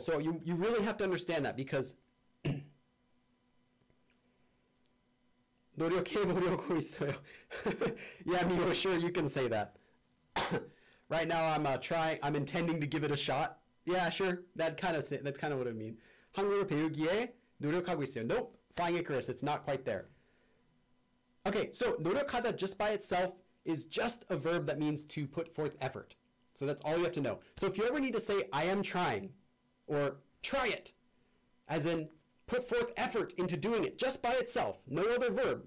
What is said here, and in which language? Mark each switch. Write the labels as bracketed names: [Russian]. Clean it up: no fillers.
[English] So you really have to understand that, because [Korean] 노력하고 있어요. [English] Yeah, Mio, sure, you can say that. Right now I'm intending to give it a shot. Yeah, sure. That's kind of what I mean. [Korean] 한국어 배우기에 노력하고 있어요. [English] Nope. Flying Icarus, it's not quite there. Okay, so 노력하다 just by itself is just a verb that means to put forth effort. So that's all you have to know. So if you ever need to say, I am trying, or try it, as in put forth effort into doing it just by itself, no other verb.